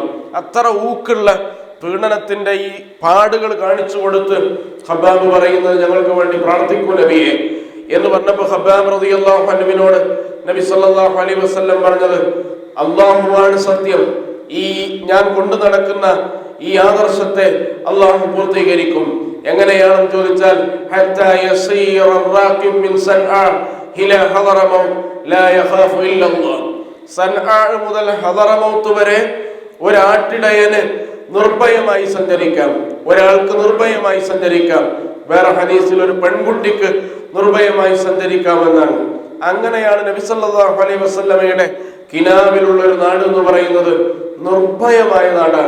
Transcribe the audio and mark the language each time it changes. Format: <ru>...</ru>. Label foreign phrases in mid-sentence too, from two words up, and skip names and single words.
<ml>അത്ര ഊക്കുള്ള പീഡനത്തിന്റെ ഈ പാടുകൾ കാണിച്ചു കൊടുത്ത് ഖബ്ബാബ് പറയുന്നത്, ഞങ്ങൾക്ക് വേണ്ടി പ്രാർത്ഥിക്കൂ നബിയെ എന്ന് പറഞ്ഞപ്പോൾ ഖബ്ബാബ്</ml> <ar>رضي الله عنه</ar> <ml>നബി</ml> <ar>صلى الله عليه وسلم</ar> <ml>പറഞ്ഞത്, അല്ലാഹുവാണ് സത്യം, ഈ ഞാൻ കൊണ്ടു നടക്കുന്ന ഈ ആദർശത്തെ അല്ലാഹു പൂർത്തീകരിക്കും. എങ്ങനെയാണെന്ന് ചോദിച്ചാൽ,</ml> <ar>حتى يسير الراكب من صنعاء الى حضرموت لا يخاف الا الله.</ar> <ml>സൻആ മുതൽ ഹദറമൗത്ത് വരെ ഒരാട്ടിടയന് നിർഭയമായി സഞ്ചരിക്കാം, ഒരാൾക്ക് നിർഭയമായി സഞ്ചരിക്കാം. വേറെ ഹദീസിൽ ഒരു പെൺകുട്ടിക്ക് നിർഭയമായി സഞ്ചരിക്കാമെന്നാണ്. അങ്ങനെയാണ് നബി</ml> <ar>صلى الله عليه وسلم</ar> <ml>കിനാവിലുള്ള ഒരു നാട് എന്ന് പറയുന്നത് നിർഭയമായ നാടാണ്.</ml>